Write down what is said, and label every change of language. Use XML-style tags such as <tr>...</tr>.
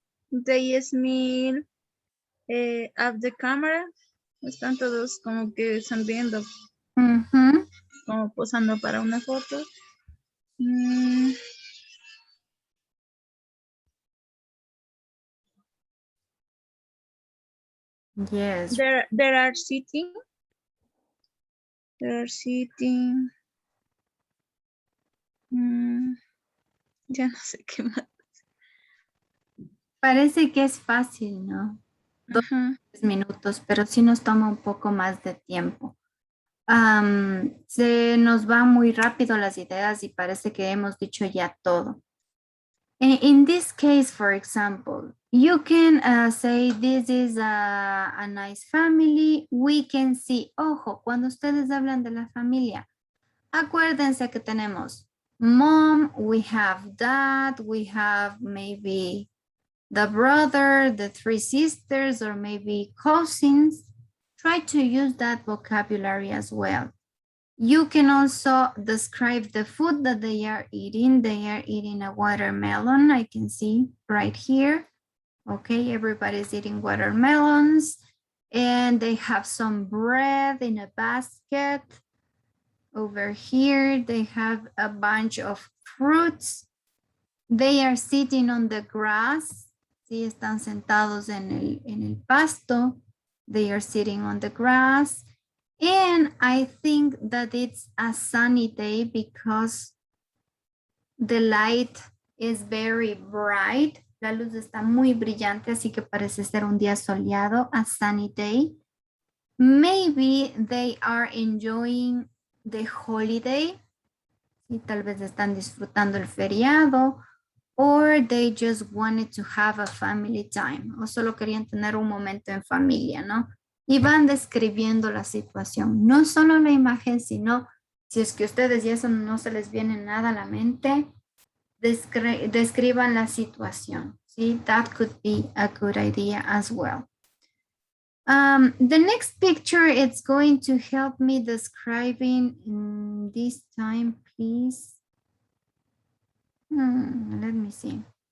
<en>They smile at the camera.</en> <es>Están todos como que sonriendo, como posando para una foto.</es> <en>Yes. They are sitting. They are sitting.</en> <es>Ya no sé qué más. Parece que es fácil, ¿no? 2 minutos, pero sí nos toma un poco más de tiempo. Se nos van muy rápido las ideas y parece que hemos dicho ya todo.</es> <en>In this case, for example, you can say this is a nice family. We can see,</en> <es>ojo, cuando ustedes hablan de la familia, acuérdense que tenemos</es> <en>mom, we have dad, we have maybe the brother, the 3 sisters, or maybe cousins. Try to use that vocabulary as well. You can also describe the food that they are eating. They are eating a watermelon, I can see right here. Okay, everybody's eating watermelons. And they have some bread in a basket. Over here, they have a bunch of fruits. They are sitting on the grass.</en> <es>Sí, están sentados en el pasto.</es> <en>They are sitting on the grass. And I think that it's a sunny day because the light is very bright.</en> <es>La luz está muy brillante, así que parece ser un día soleado,</es> <en>a sunny day. Maybe they are enjoying the holiday.</en> <es>Y tal vez están disfrutando el feriado.</es> <en>Or they just wanted to have a family time.</en> <es>O solo querían tener un momento en familia, ¿no? Y van describiendo la situación. No solo la imagen, sino si es que ustedes y eso no se les viene nada a la mente, describan la situación. ¿Sí?</es> <en>That could be a good idea as well. The next picture, it's going to help me describing this time, please. Let me see.</en>